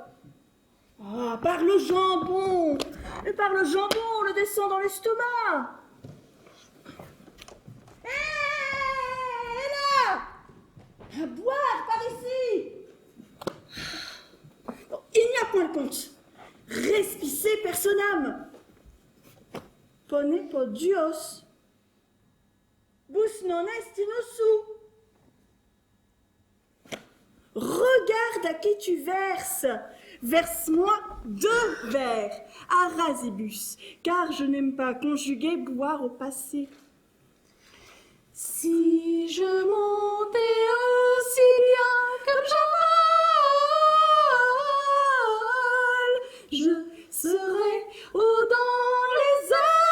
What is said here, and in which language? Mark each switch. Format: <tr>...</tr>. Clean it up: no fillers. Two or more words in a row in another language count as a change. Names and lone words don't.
<fr>Ah, par le jambon. Et par le jambon, on le descend dans l'estomac. Hé, là! À boire par ici. Bon, il n'y a point de compte.</fr> <la>Respice personam. Pone podios. Bus non est in osu.</la> <fr>Regarde à qui tu verses. Verse-moi 2 verres à rasibus, car je n'aime pas conjuguer boire au passé. Si je montais aussi bien comme je vole, je serais au dans les airs.</fr>